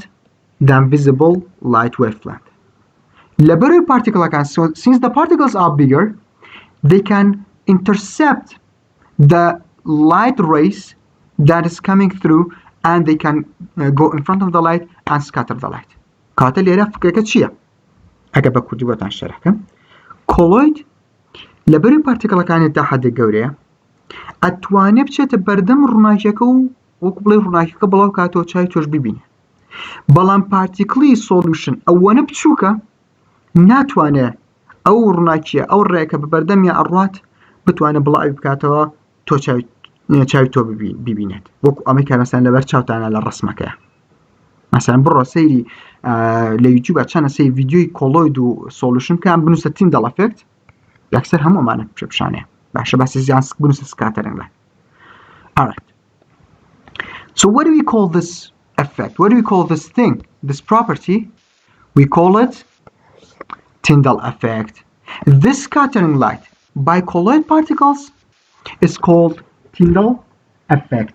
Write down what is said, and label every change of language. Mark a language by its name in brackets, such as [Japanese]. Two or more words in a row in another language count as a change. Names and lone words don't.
[English] Than visible light wavelength. Laboratory particle can, so since the particles are bigger, they can intercept the light rays that is coming through, and they can go in front of the light and scatter the light. [Central Kurdish] كاتە لێرە فکرەکە چییە؟ ئەگە بە کوردی بۆتان شەرحکەم. کۆڵۆید لەبەری پارتیکڵەکانی تا حەدێک گەورەیە ئەتوانێت بچێتە بەردەم ڕووناکیەکە و وەکو بڵێ ڕووناکیەکە بڵاو کاتەوە چای تۆش ببینێ. بەڵام پارتیکڵی سۆلوشن ئەوەنە بچووکە ناتوانێت ئەو ڕووناکیە ئەو ڕێیەکە بە بەردەمی ئەڕوات بتوانێت بڵاوی بکاتەوە تۆ چاوی تۆ ببینێت. وەکو ئەمەی کە مەسەلەن لەبەر چاوتانە لە ڕسمەکەیە. مثلا بڕۆ سەیری لە یوتیوبە چەندە سەی ڤیدیۆی کۆڵۆید و سۆلوشن بکەیان بنووسە [English] Tyndall effect [Central Kurdish] یەکسەر هەموو ئەمانە پیشانەیە. باشە باسی زیان بنووسە [English] scattering light. Alright. So what do we call this effect? What do we call this thing? This property? We call it Tyndall effect. This scattering light by colloid particles is called Tyndall effect.